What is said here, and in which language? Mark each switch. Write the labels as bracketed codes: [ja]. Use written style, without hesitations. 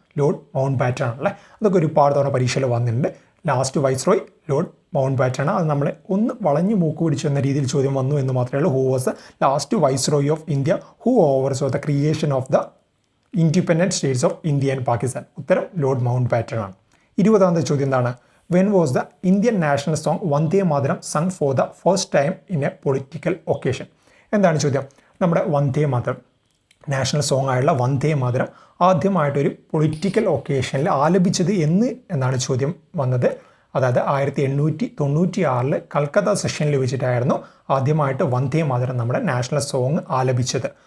[ml] Lord mount baton ആണല്ലേ. അതൊക്കെ ഒരുപാട് തവണ പരീക്ഷയിൽ വന്നിട്ടുണ്ട്. Last viceroy Lord mount baton. അത് നമ്മൾ ഒന്ന് വളഞ്ഞു മൂക്ക് പിടിച്ചു എന്ന രീതിയിൽ ചോദ്യം വന്നു എന്ന് മാത്രമേ ഉള്ളൂ. [en] Who was the last viceroy of India who oversaw the creation of the independent states of India and Pakistan? [ml] ഉത്തരം ലോർഡ് മൗണ്ട് ബാറ്റൺ ആണ്. 20ാമത്തെ ചോദ്യം എന്താണ്? [en] When was the Indian national song Vande Mataram sung for the first time in a political occasion? [ml] എന്താണ് ചോദ്യം? നമ്മുടെ Vande Mataram, national song ആയുള്ള വന്ദേ മാതരം ആദ്യമായിട്ടൊരു political ഒക്കേഷനിൽ ആലപിച്ചത് എന്നാണ് ചോദ്യം വന്നത്. അതായത് 1896 കൽക്കത്ത സെഷനിൽ വെച്ചിട്ടായിരുന്നു ആദ്യമായിട്ട് വന്ദേ മാതരം നമ്മുടെ നാഷണൽ സോങ് ആലപിച്ചത്.